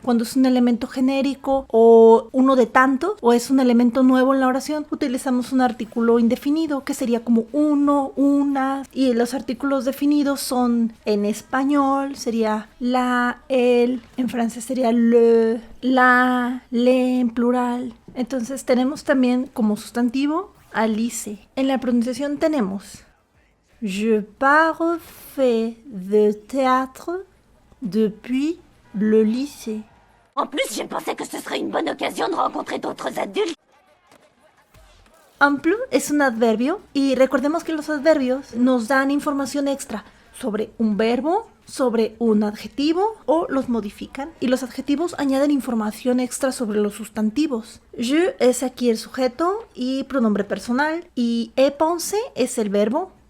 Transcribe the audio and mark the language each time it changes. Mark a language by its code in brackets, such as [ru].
[es] Cuando es un elemento genérico o uno de tanto, o es un elemento nuevo en la oración, utilizamos un artículo indefinido, que sería como uno, una. Y los artículos definidos son, en español sería la, el, en francés sería le, la, le en plural. Entonces tenemos también como sustantivo Alice. En la pronunciación tenemos [fr] Je pas refait de théâtre depuis le lycée. En plus, j'ai pensé que ce serait une bonne occasion de rencontrer d'autres adultes. [es] En plus es un adverbio y recordemos que los adverbios nos dan información extra sobre un verbo, sobre un adjetivo o los modifican, y los adjetivos añaden información extra sobre los sustantivos. Je es aquí el sujeto y pronombre personal, y he pensé es el verbo.